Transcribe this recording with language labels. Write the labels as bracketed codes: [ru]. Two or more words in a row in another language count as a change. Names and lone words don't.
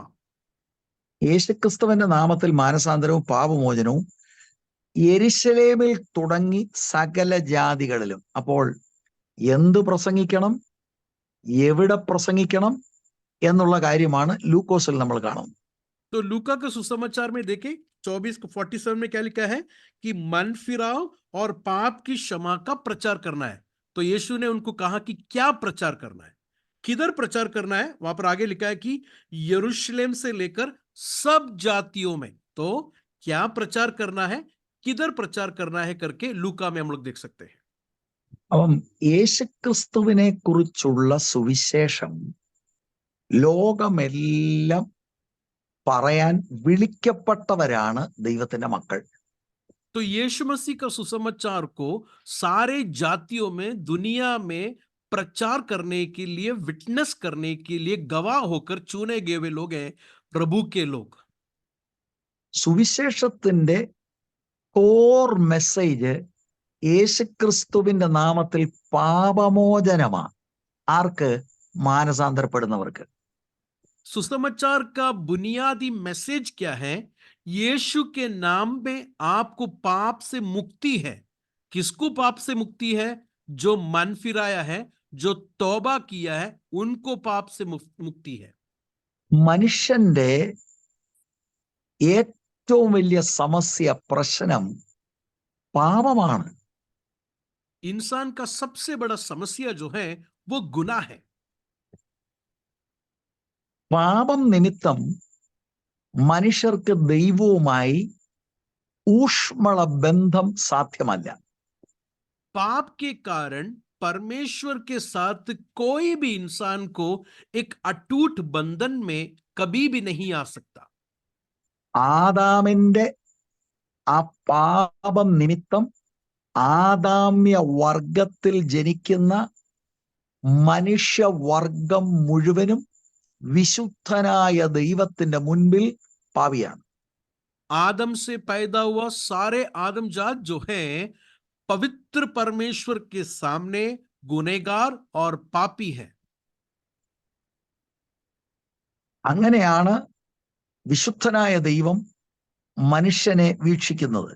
[ml] യേശുക്രിസ്തുവിന്റെ നാമത്തിൽ മാനസാന്തരവും പാപമോചനവും യെരുശലേമിൽ തുടങ്ങി സകല ജാതികളിലും. അപ്പോൾ എന്ത് പ്രസംഗിക്കണം, എവിടെ പ്രസംഗിക്കണം എന്നുള്ള കാര്യമാണ് ലൂക്കോസിൽ നമ്മൾ കാണുന്നത്. [hi] तो लूका के सुसमाचार में देखें 24:47 में क्या लिखा है कि मन फिराओ और पाप की क्षमा का प्रचार करना है। तो यीशु ने उनको कहा कि क्या प्रचार करना है, किधर प्रचार करना है? वहां पर आगे लिखा है कि यरूशलेम से लेकर सब जातियों में। तो क्या प्रचार करना है, किधर प्रचार करना है करके लूका में हम लोग देख सकते हैं। [ml] അപ്പം യേശുക്രിസ്തുവിനെ കുറിച്ചുള്ള സുവിശേഷം ലോകമെല്ലാം പറയാൻ വിളിക്കപ്പെട്ടവരാണ് ദൈവത്തിന്റെ മക്കൾ. [hi] तो यीशु मसीह का सुसमाचार को सारे जातियों में, दुनिया में प्रचार करने के लिए, विटनेस करने के लिए गवाह होकर चुने गए हुए लोग हैं, प्रभु के लोग। [ml] സുവിശേഷത്തിന്റെ [en] core message [ml] യേശുക്രിസ്തുവിന്റെ നാമത്തിൽ പാപമോചനമാണ്. ആർക്ക്? മാനസാന്തരപ്പെടുന്നവർക്ക്. [hi] सुसमाचार का बुनियादी मैसेज क्या है? यीशु के नाम में आपको पाप से मुक्ति है। किसको पाप से मुक्ति है? जो मन फिराया है, जो तौबा किया है, उनको पाप से मुक्ति है। [ml] മനുഷ്യന്റെ ഏറ്റവും വലിയ സമസ്യ, പ്രശ്നം പാപമാണ്. [hi] इंसान का सबसे बड़ा समस्या जो है वो गुनाह है। [ml] പാപം നിമിത്തം മനുഷ്യർക്ക് ദൈവവുമായി ഊഷ്മള ബന്ധം സാധ്യമല്ല. [hi] पाप के कारण परमेश्वर के साथ कोई भी इंसान को एक अटूट बंधन में कभी भी नहीं आ सकता। [ml] ആദാമിന്റെ ആ പാപം നിമിത്തം ആദാമ്യ വർഗത്തിൽ ജനിക്കുന്ന മനുഷ്യവർഗം മുഴുവനും വിശുദ്ധനായ ദൈവത്തിന്റെ മുൻപിൽ പാപിയാണ്. [hi] आदम से पैदा हुआ सारे आदम जात जो है पवित्र परमेश्वर के सामने गुनहगार और पापी है। [ml] അങ്ങനെയാണ് വിശുദ്ധനായ ദൈവം മനുഷ്യനെ വീക്ഷിക്കുന്നത്.